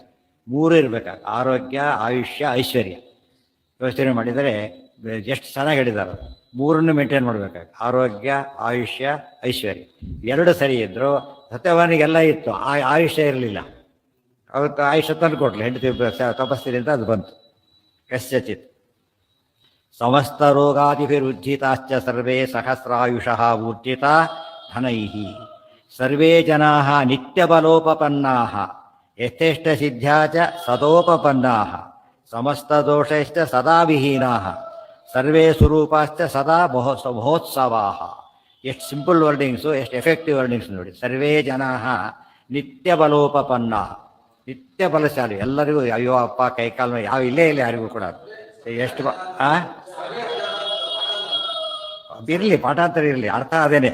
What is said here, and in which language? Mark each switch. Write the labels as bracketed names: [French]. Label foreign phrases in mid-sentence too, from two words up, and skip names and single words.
[Kannada] ಮೂರು ಇರಬೇಕಾಗ ಆರೋಗ್ಯ, ಆಯುಷ್ಯ, ಐಶ್ವರ್ಯ. ಯೋಚನೆ ಮಾಡಿದರೆ ಎಷ್ಟು ಚೆನ್ನಾಗಿ ಹೇಳಿದ್ದಾರೆ. ಮೂರನ್ನು ಮೇಂಟೈನ್ ಮಾಡಬೇಕಾಗ ಆರೋಗ್ಯ, ಆಯುಷ್ಯ, ಐಶ್ವರ್ಯ. ಎರಡು ಸರಿ ಇದ್ದರು. ಸತ್ಯವಾನಿಗೆಲ್ಲ ಇತ್ತು, ಆಯುಷ್ಯ ಇರಲಿಲ್ಲ. ಅವತ್ತು ಆಯುಷ್ಯ ತಂದು ಕೊಡ್ಲಿ, ಹೆಂಡತಿ ತಪಸ್ಸಿನಿಂದ ಅದು ಬಂತು. [Sanskrit] ಕಶ್ಚಿತ್ ಸಮಸ್ತ ರೋಗಾದಿಭಿರುಜ್ಜಿತಾಶ್ಚ ಸರ್ವೇ ಸಹಸ್ರಾಯುಷಃ ಊರ್ಜಿತಾ ಧನೈಃ. ಸರ್ವೇ ಜನಾಃ ನಿತ್ಯಬಲೋಪಪನ್ನಾಃ ಯಥೇಷ್ಟಸಿದ್ಧ್ಯಾ ಚ ಸದೋಪಪನ್ನಾಃ ಸಮಸ್ತದೋಷೈಶ್ಚ ಸದಾ ವಿಹೀನಾಃ ಸರ್ವೇ ಸ್ವರೂಪಾಶ್ಚ ಸದಾ ಮಹೋತ್ಸವಾಃ. [Kannada] ಎಷ್ಟು [English] simple wordings, [Kannada] ಎಷ್ಟು [English] effective wordings [Kannada] ನೋಡಿ. [Sanskrit] ಸರ್ವೇ ಜನಾಃ ನಿತ್ಯಬಲೋಪಪನ್ನಾಃ, [Kannada] ನಿತ್ಯ ಬಲಶಾಲಿ. ಎಲ್ಲರಿಗೂ ಅಯ್ಯೋ ಅಪ್ಪ ಕೈಕಾಲು ಯಾವ ಇಲ್ಲೇ ಇಲ್ಲ ಯಾರಿಗೂ ಕೂಡ. ಎಷ್ಟು ಇರಲಿ, ಪಾಠಾಂತರ ಇರಲಿ, ಅರ್ಥ ಅದೇನೆ.